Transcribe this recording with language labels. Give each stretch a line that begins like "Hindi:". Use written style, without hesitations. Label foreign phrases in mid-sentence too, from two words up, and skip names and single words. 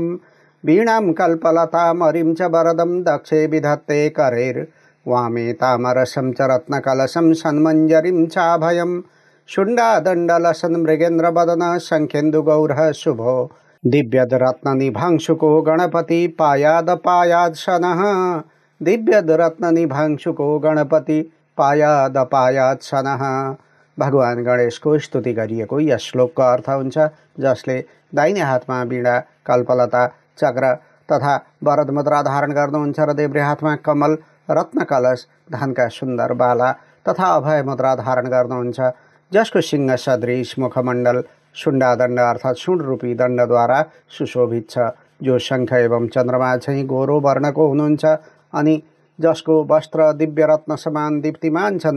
Sanskrit: वीणां कल्पलतामरिं च वरदं दक्षे विधत्ते करेर् वामे तामरसं च रत्नकलशं सन्मञ्जरीं चाभयं। शुण्डादण्डलसन् मृगेन्द्रवदन शङ्खेन्दुगौरः शुभो दिव्यदरत्ननिभांशुको गणपति पायादपायात्सनः। दिव्यदरत्ननिभांशुको गणपति पायादपायात्सनः।
Nepali: भगवान गणेशको स्तुति गरिएको यस श्लोकको अर्थ हुन्छ, जसले दाहिने हातमा वीणा, कल्पलता, चक्र तथा वरद मुद्रा धारण गर्नुहुन्छ र देब्रे हातमा कमल, रत्न कलश, धनका सुन्दर बाला तथा अभय मुद्रा धारण गर्नुहुन्छ, जसको सिंह सदृश मुखमण्डल शुण्डादण्ड अर्थात् शुण्ड रूपी दण्डद्वारा सुशोभित छ, जो शङ्ख एवं चन्द्रमा झैँ गोरो वर्णको हुनुहुन्छ अनि जसको वस्त्र दिव्य रत्न समान दीप्तिमान छन्।